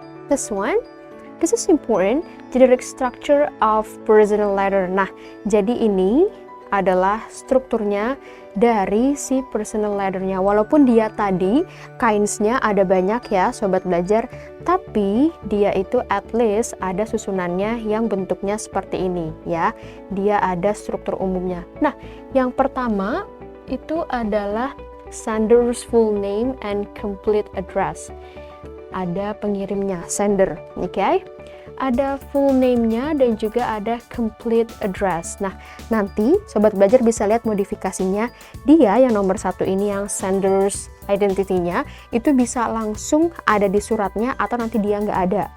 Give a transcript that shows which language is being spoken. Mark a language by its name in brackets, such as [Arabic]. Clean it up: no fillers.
[English] This one, this is important, generic structure of personal letter. [Indonesian] Nah, jadi ini adalah strukturnya dari si personal letternya. Walaupun dia tadi kinds-nya ada banyak ya Sobat Belajar, tapi dia itu [English] at least [Indonesian] ada susunannya yang bentuknya seperti ini ya. Dia ada struktur umumnya. Nah, yang pertama itu adalah [English] sender's full name and complete address. [Indonesian] Ada pengirimnya, sender, oke? Ada full name-nya dan juga ada complete address. Nah, nanti Sobat Belajar bisa lihat modifikasinya. Dia yang nomor 1 ini yang sender's identity-nya itu bisa langsung ada di suratnya atau nanti dia nggak ada.